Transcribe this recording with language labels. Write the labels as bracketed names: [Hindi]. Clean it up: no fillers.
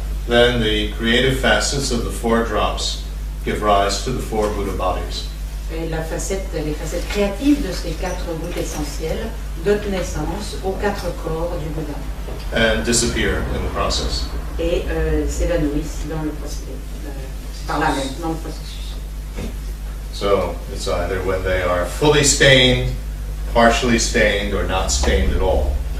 [English] then the creative facets of the four drops give rise to the four Buddha bodies. [French] Et les facettes créatives de ces quatre gouttes essentielles donnent naissance aux quatre corps du Bouddha [English] And disappear in the process. [French] et s'évanouissent dans le procédé, par là même, dans le processus. [English] So it's either when they are fully stained, partially stained, or not stained at all.